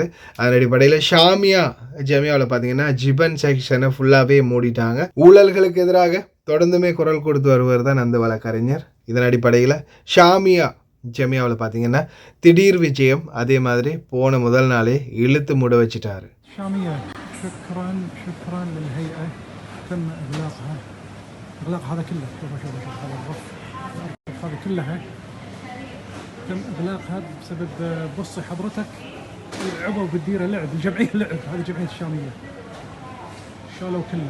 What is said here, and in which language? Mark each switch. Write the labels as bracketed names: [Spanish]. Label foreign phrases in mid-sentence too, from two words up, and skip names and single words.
[Tamil] அதன் அடிப்படையில் ஷாமியா ஜெமியாவில் பார்த்தீங்கன்னா ஜிபன் செக்ஷனை ஃபுல்லாகவே மூடிட்டாங்க. ஊழல்களுக்கு எதிராக தொடர்ந்துமே குரல் கொடுத்து வருவர் தான் அந்த வழக்கறிஞர். இதன் அடிப்படையில் ஷாமியா ஜெமியாவில் பார்த்தீங்கன்னா திடீர் விஜயம். அதே மாதிரி போன முதல் நாளே இழுத்து மூட வச்சிட்டாரு. [Arabic] شامية شكرا للهيئة تم إغلاق هذا كله. شوف هذا الرف هذه كلها تم إغلاقها بسبب بصي حضرتك يلعبوا بالديرة لعب الجمعية لعب هذه جمعية الشامية شالوا كله.